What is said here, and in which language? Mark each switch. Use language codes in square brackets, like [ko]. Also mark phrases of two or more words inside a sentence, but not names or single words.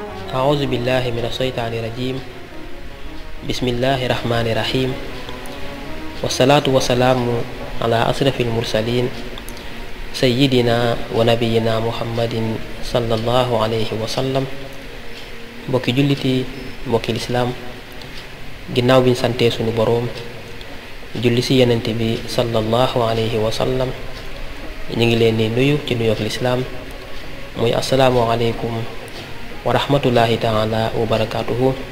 [ar] أعوذ بالله من الشيطان الرجيم بسم الله الرحمن الرحيم والصلاة والسلام على أشرف المرسلين سيدنا ونبينا محمد صلى الله عليه وسلم [wo] mbokki julliti mbokki lislaam ginnaaw biñ santee sunu boroom julli ci yenent bi [ar] صلى الله عليه وسلم [wo] ñu ngi leen di nuyu ci nuyoog lislaam muy [ar] السلام عليكم ورحمة الله تعالى وبركاته